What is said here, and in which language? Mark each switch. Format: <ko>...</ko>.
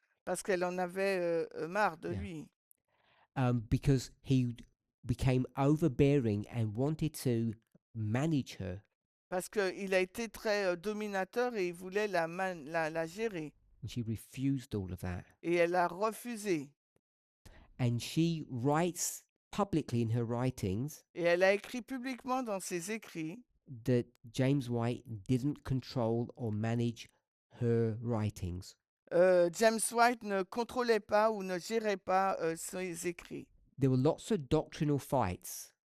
<fr>parce qu'elle en avait marre de</fr> <en>Yeah.</en> <fr>lui.</fr> <en>Because he became overbearing and wanted to manage her,</en> <fr>Parce qu'il a été très dominateur et il voulait la gérer.</fr> <en>and she refused all of that.</en> <fr>Et elle a refusé.</fr> <en>And she writes publicly in her writings</en> <fr>Et elle a écrit publiquement dans ses écrits</fr> <en>that James White didn't control or manage her writings.</en> <fr>James White ne contrôlait pas ou ne gérait pas ses écrits.</fr> <en>There were lots of doctrinal fights</en>